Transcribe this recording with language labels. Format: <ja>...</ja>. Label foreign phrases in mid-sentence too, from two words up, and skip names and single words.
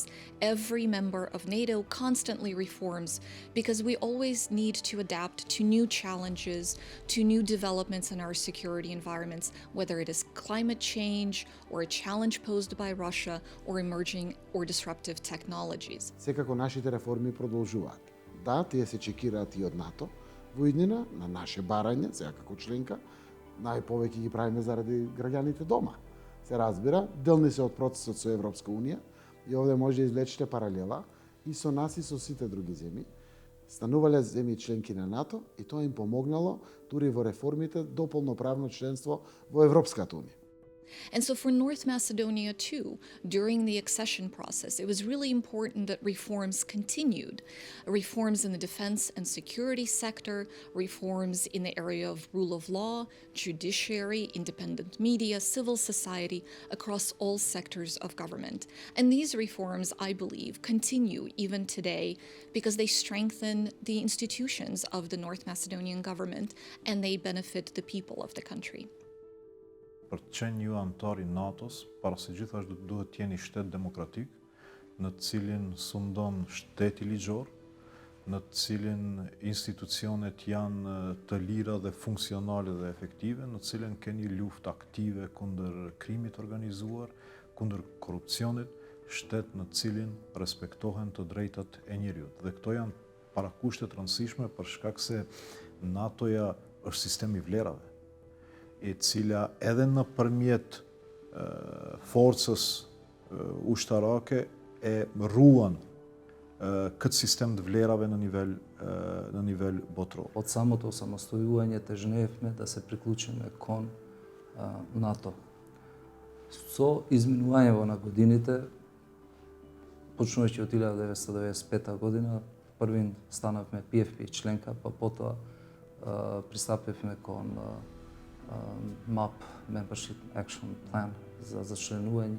<en>Every member of NATO constantly reforms because we always need to adapt to new challenges, to new developments in our security environments, whether it is climate change or a challenge posed by Russia or emerging or disruptive technologies.</en> <mk>Секако нашите реформи продолжуваат. Да, тие се чекираат и од НАТО, во иднина, на наше барање, сега како членка, најповеќе ги правиме заради граѓаните дома. Се разбира, делни се од процесот со Европска Унија и овде може да извлечете паралела и со нас и со сите други земји. Станувале земји членки на НАТО и тоа им помогнало дури во реформите до полноправно членство во Европската Унија.</mk> <en>And so for North Macedonia too, during the accession process, it was really important that reforms continued. Reforms in the defense and security sector, reforms in the area of rule of law, judiciary, independent media, civil society, across all sectors of government. And these reforms, I believe, continue even today because they strengthen the institutions of the North Macedonian government and they benefit the people of the country.</en> <sq>Për të qenë një antar i NATO-s, para se gjithashtu duhet të jeni shtet demokratik, në të cilin sundon shteti ligjor, në të cilin institucionet janë të lira dhe funksionale dhe efektive, në të cilin keni luftë aktive kundër krimit organizuar, kundër korrupsionit, shtet në të cilin respektohen të drejtat e njeriut. Dhe këto janë parakushte transhime, për shkak se NATO-ja është sistemi vlerave, e cila edhe në përmjet forcës ushtarake e ruan këtë sistem të vlerave në nivel botror.</sq> <mk>Од самото самостојување тежнеевме да се приклучиме кон НАТО. Со изминувањето на годините, почнувајќи од 1995 година, првин станавме PFP членка, па потоа пристапивме кон MAP,</mk> <en>Membership Action Plan,</en> <mk>за членување.</mk>